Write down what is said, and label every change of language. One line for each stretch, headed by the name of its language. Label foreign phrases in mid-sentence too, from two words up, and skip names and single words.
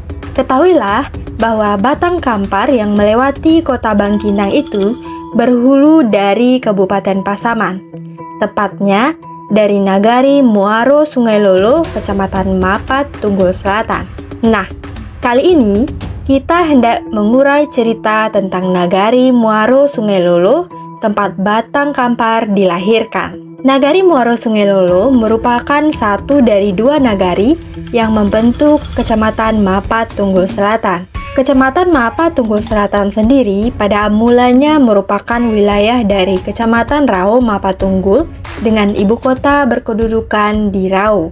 Indonesian: Ketahuilah bahwa Batang Kampar yang melewati kota Bangkinang itu berhulu dari Kabupaten Pasaman, tepatnya dari Nagari Muaro Sungai Lolo, Kecamatan Mapat, Tunggul Selatan. Nah, kali ini kita hendak mengurai cerita tentang Nagari Muaro Sungai Lolo, tempat Batang Kampar dilahirkan. Nagari Muaro Sungai Lolo merupakan satu dari dua nagari yang membentuk Kecamatan Mapat, Tunggul Selatan. Kecamatan Mapat, Tunggul Selatan sendiri pada mulanya merupakan wilayah dari Kecamatan Rao Mapatunggul dengan ibu kota berkedudukan di Rao.